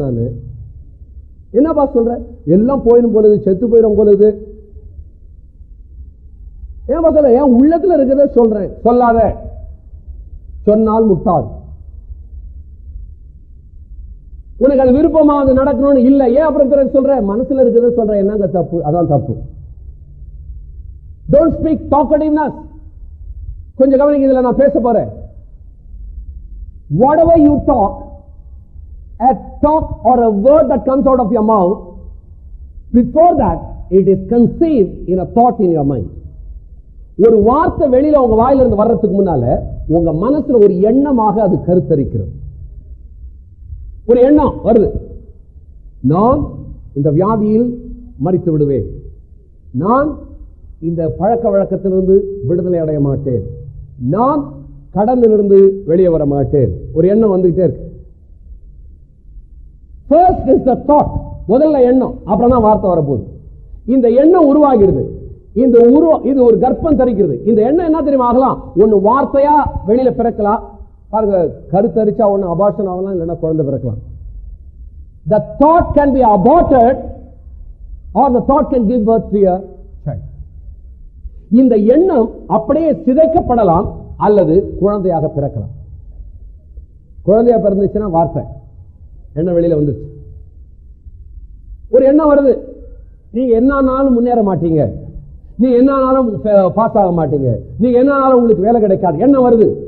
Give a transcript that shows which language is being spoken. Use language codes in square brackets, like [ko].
[ta] நானு என்னப்பா சொல்றேன்? எல்லாம் போயிடும் போலுது, செத்து போயிடும் போலுது. ஏன்பா சொல்ற? என் உள்ளத்துல இருக்கிறத சொல்றேன். சொல்லாத. சொன்னால் முட்டாள். உனக்கு அது விருப்பமா அது நடக்கணும்னு இல்ல. ஏன் அப்புறம் பிறகு சொல்ற? மனசுல இருக்கிறத சொல்ற. என்னங்க தப்பு? அதான் தப்பு. [en] Don't speak talkativeness. [ta] கொஞ்சம் கவனிங்க, இதுல நான் பேச போறேன். [en] Whatever you talk, a talk or a word that comes out of your mouth, before that it is conceived in a thought in your mind. [ta] ஒரு வார்த்தை வெளியில உங்க வாயில இருந்து வர்றதுக்கு முன்னால உங்க மனசுல ஒரு எண்ணமாக அது கருத்தரிக்கிறது. ஒரு எண்ணம் வருது, நான் இந்த வியாதியில் மரித்து விடுவேன், நான் இந்த பழக்க வழக்கத்திலிருந்து விடுதலை அடைய மாட்டேன், நான் கடனிலிருந்து வெளியே வர மாட்டேன். ஒரு எண்ணம் வந்துகிட்டே இருக்கு. [en] First is the thought. [ta] முதல்ல எண்ணம், அப்புறம் தான் வார்த்தை வரப்போகுது. இந்த எண்ணம் உருவாகிறது, இது ஒரு கர்ப்பம் தரிக்கிறது. இந்த எண்ணம் என்ன தெரியுமா ஆகலாம்? ஒன்னு வார்த்தையா வெளியில பிறக்கலாம். பாருங்க, கருத்தரிச்சா ஒன்னு அபார்ஷன் ஆகலாம், இல்லைன்னா குழந்தை பிறக்கலாம். [en] The thought can be aborted or the thought can give birth to a child. [ta] இந்த எண்ணம் அப்படியே சிதைக்கப்படலாம் அல்லது குழந்தையாக பிறக்கலாம். குழந்தையா பிறந்துச்சுன்னா வார்த்தை எண்ணம் வெளியில வந்துச்சு. ஒரு எண்ணம் வருது, நீங்க என்னாலும் முன்னேற மாட்டீங்க, நீங்க என்னாலும் பாஸ் ஆக மாட்டீங்க, நீங்க என்னாலும் உங்களுக்கு வேலை கிடைக்காது. எண்ணம் வருது.